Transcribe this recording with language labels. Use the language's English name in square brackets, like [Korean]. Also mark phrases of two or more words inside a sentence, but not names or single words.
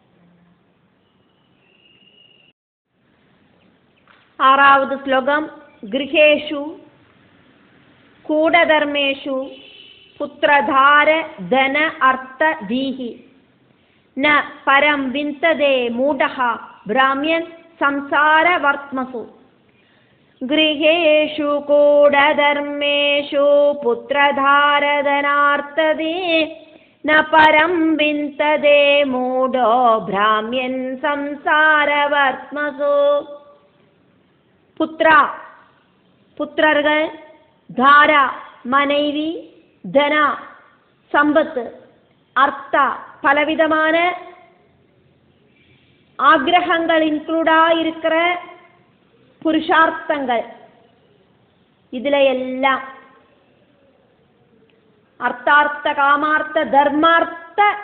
[Tamil] 6வது ஸ்லோகம். [Sanskrit] गृहेषु कूटधर्मेषु पुत्रदार धन अर्थ धीः न परं विन्दते मूढः भ्राम्यन् संसार वर्त्मसु. गृहेषु कूढधर्मेषु पुत्रधारधनार्तदे न परं विन्तदे मूढो भ्राम्यन् संसारवर्त्मसु. [Tamil] புத்ரா புத்திரர்கள், தாரா மனைவி, தனா சம்பத்து, அர்த்தா பலவிதமான ஆக்ரகங்கள் இன்க்ளூடா இருக்கிற புருஷார்த்தங்கள், இதுல எல்லாம் அர்த்தார்த்த காமார்த்த தர்மார்த்த